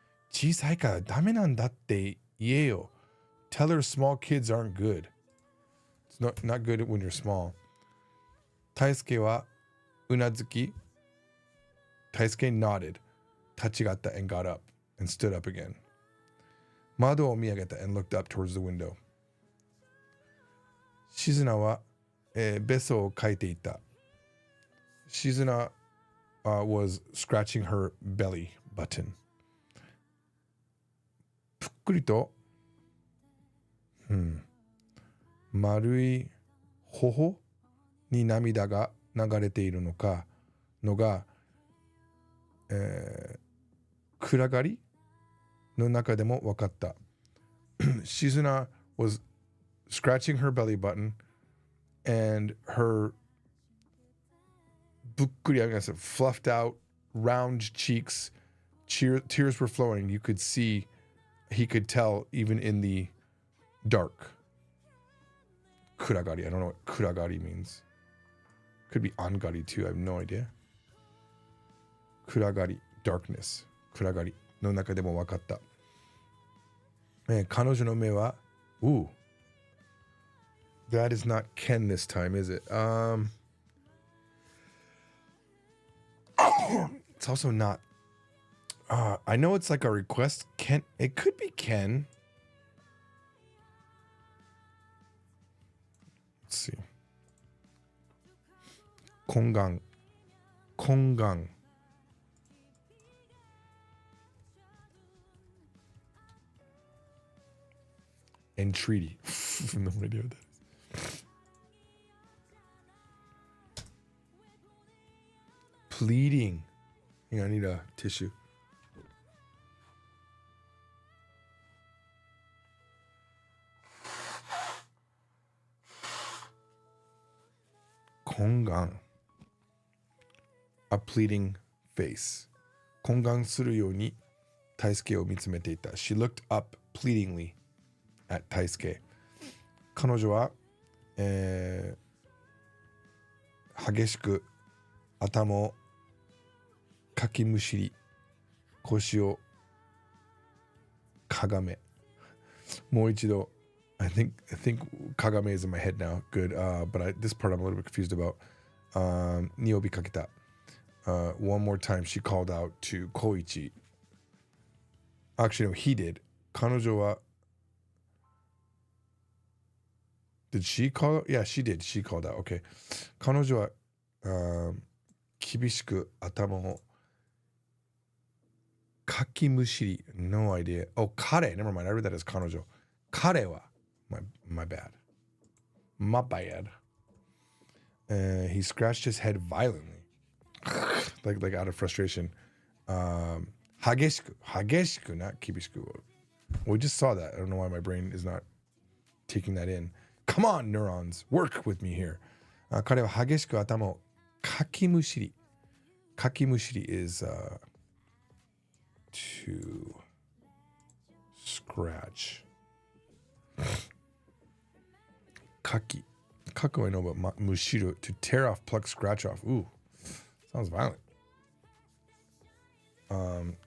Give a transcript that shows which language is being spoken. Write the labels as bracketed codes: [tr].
[ja] 小さいからダメなんだって言えよ. [en] Tell her small kids aren't good. It's not good when you're small. [ja] 大輔はうなずき. [en] Taisuke nodded. [ja] 立ち上がった [en] and got up and stood up again. [ja] 窓を見上げた [en] and looked up towards the window. [ja] 静菜は、べそをかいていた. [en] Shizuna was scratching her belly button. [ja] ぷっくりと、丸い頬に涙が流れているのが、暗がりの中でも分かった。 [en] Shizuna was scratching her belly button and her ぶっくり, I guess, fluffed out, round cheeks, tears were flowing. You could see, he could tell even in the dark. Kuragari, I don't know what kuragari means. Could be angari too, I have no idea. Kuragari, darkness. [ja] Kuragari の中でも分かった。彼女の目は、 [en] That is not Ken this time, is it? It's also not. I know it's like a request. It could be Ken. Let's see. Kongan. Entreaty. No idea what that is. Pleading. Hang on, I need a tissue. Kongan. A pleading face. [ja] Kongan するように大輔を見つめていた. [en] She looked up pleadingly at 大輔. [ja] 彼女は、激しく頭をかきむしり、腰をかがめ。もう一度 [en] I think Kagame is in my head now. Good. But this part I'm a little bit confused about. [ja] Niobi kaketa. [en] One more time she called out to Koichi. Actually, no, he did. Kanojo wa. Did she call out? Yeah, she did. She called out. Okay. [ja] Kanojo wa kibishiku atama o kakimushiri. [en] No idea. Oh, kare. Never mind. I read that as kanojo. Kare wa. My bad. My bad. He scratched his head violently. like out of frustration. Hageshiku, not kibishiku. We just saw that. I don't know why my brain is not taking that in. Come on, neurons. Work with me here. [ja] 彼は激しく頭をかきむしり. [en] Kakimushiri is to scratch. Kaki. Kaku I know, but mushiru, to tear off, pluck, scratch off. Ooh, sounds violent.